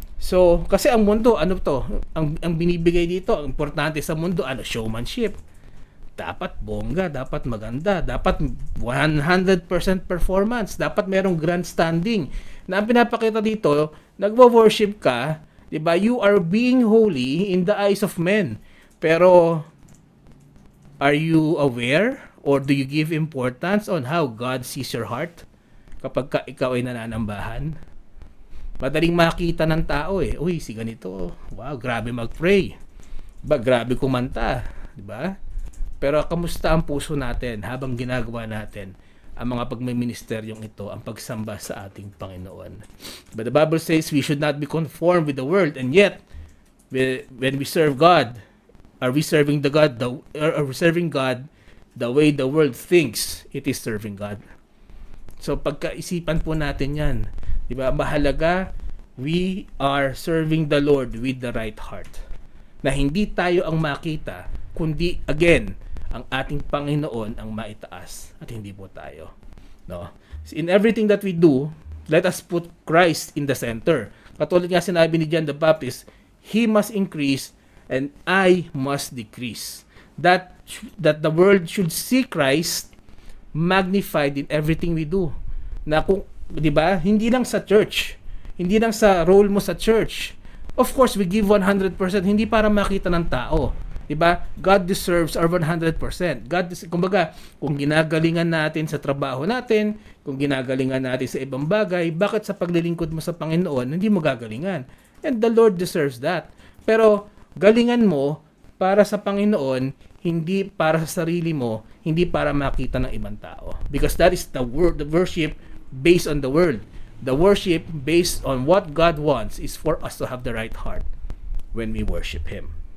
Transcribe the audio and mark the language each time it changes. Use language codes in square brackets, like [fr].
[tl] So, kasi ang mundo, ang binibigay dito, ang importante sa mundo, showmanship. Dapat bongga, dapat maganda, dapat 100% performance, dapat merong grandstanding. Na ang pinapakita dito, nagwo-worship ka, 'di ba? [en] You are being holy in the eyes of men. Pero are you aware or do you give importance on how God sees your heart [tl] kapag ikaw ay nananambahan? Madaling makita ng tao Uy, si ganito. Wow, grabe mag-pray. Grabe kumanta. Diba? Pero kamusta ang puso natin habang ginagawa natin ang mga pagmiministeryong ito, ang pagsamba sa ating Panginoon. [en] But the Bible says we should not be conformed with the world. And yet, when we serve God, are we serving God the way the world thinks it is serving God? So [tl] pagkaisipan po natin yan. Diba? Mahalaga, [en] we are serving the Lord with the right heart. [tl] Na hindi tayo ang makita, kundi again, ang ating Panginoon ang maitaas at hindi po tayo. No? [en] So in everything that we do, let us put Christ in the center. [tl] Katulad nga sinabi ni [en] John the Baptist, He must increase and I must decrease. That the world should see Christ magnified in everything we do. [tl] Na kung 'di ba? Hindi lang sa church. Hindi lang sa role mo sa church. [en] Of course, we give 100%, [tl] hindi para makita ng tao. [en] 'Di ba? God deserves our 100%. [tl] Kumbaga, kung ginagalingan natin sa trabaho natin, kung ginagalingan natin sa ibang bagay, bakit sa paglilingkod mo sa Panginoon hindi mo gagalingan? [en] And the Lord deserves that. [tl] Pero galingan mo para sa Panginoon, hindi para sa sarili mo, hindi para makita ng ibang tao. [en] Because that is the worship based on the world. The worship based on what God wants is for us to have the right heart when we worship Him.